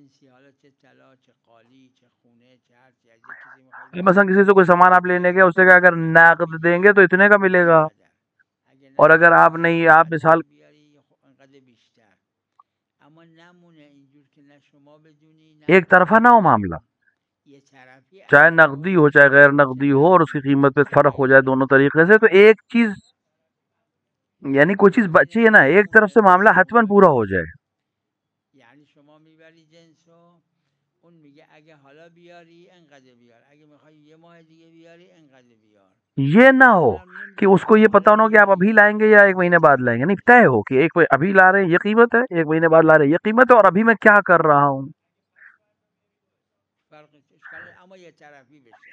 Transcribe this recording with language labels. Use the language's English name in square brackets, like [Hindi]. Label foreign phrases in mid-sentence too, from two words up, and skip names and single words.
[Urdu] مثلا کسی سے کوئی سامان آپ لینے گئے، اس نے کہا اگر نقد دیں گے تو اتنے کا ملے گا، اور اگر آپ نہیں، آپ مثال ایک طرفہ نہ ہو معاملہ، چاہے نقدی ہو چاہے غیر نقدی ہو، اور اس کی قیمت پہ فرق ہو جائے دونوں طریقے سے، تو ایک چیز یعنی کوئی چیز بچی ہے نا، ایک طرف سے معاملہ حتماً پورا ہو جائے۔ [Persian] یعنی شما میبری جنسو، اون میگه اگه حالا بیاری انقدر بیار، اگه میخوای یه ماه دیگه بیاری انقدر بیار۔ [Urdu] یہ نہ ہو کہ اس کو یہ پتا نہ ہو کہ آپ ابھی لائیں گے یا ایک مہینے بعد لائیں گے، نہیں، طے ہو کہ ایک ابھی لا رہے ہیں یہ قیمت ہے، ایک مہینے بعد لا رہے ہیں یہ قیمت ہے، اور ابھی میں کیا کر رہا ہوں، [Persian] اما یه طرفی بشه،